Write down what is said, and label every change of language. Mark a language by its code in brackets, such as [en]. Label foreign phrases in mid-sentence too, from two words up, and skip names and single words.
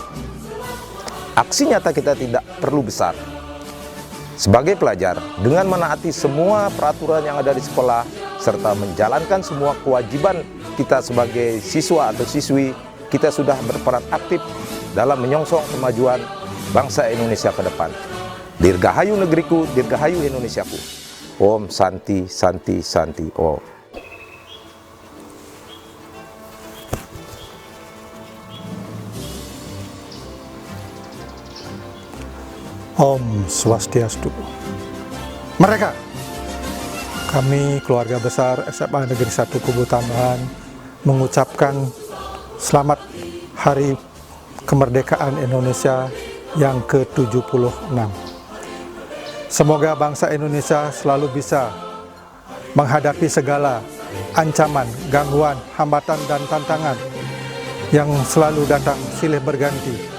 [id] Aksi nyata kita tidak perlu besar. Sebagai pelajar, dengan menaati semua peraturan yang ada di sekolah, serta menjalankan semua kewajiban kita sebagai siswa atau siswi, kita sudah berperan aktif dalam menyongsong kemajuan bangsa Indonesia ke depan. Dirgahayu negeriku, dirgahayu Indonesiaku. [sa] Om Santi, Santi, Santi, Om. Om Swastiastu. [id] Merdeka! Kami keluarga besar SMA Negeri 1 Kubu Tambahan mengucapkan selamat Hari Kemerdekaan Indonesia yang ke-76. Semoga bangsa Indonesia selalu bisa menghadapi segala ancaman, gangguan, hambatan, dan tantangan yang selalu datang silih berganti.